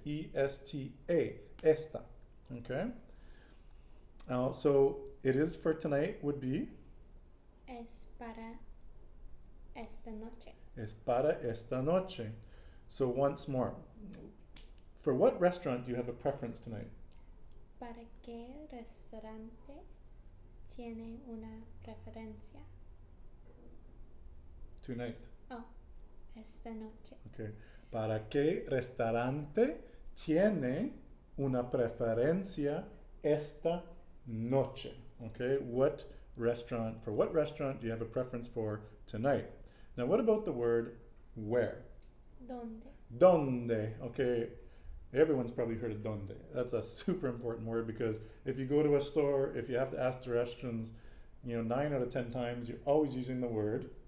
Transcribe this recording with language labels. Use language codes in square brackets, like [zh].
[es] E-S-T-A. Esta. Okay? [en] So it is for tonight would be? [es] Es para esta noche. Es para esta noche. [en] So once more, for what restaurant do you have a preference tonight? [es] ¿Para qué restaurante tiene una preferencia? [en] Tonight. [es] Oh. esta noche. [en] Okay. [es] ¿Para qué restaurante tiene una preferencia esta noche? [en] Okay. What restaurant do you have a preference for tonight? Now, what about the word where? [es] ¿Dónde? Donde. Okay. [en] Everyone's probably heard of donde. That's a super important word because if you go to a store, if you have to ask directions, 9 out of 10 times you're always using the word.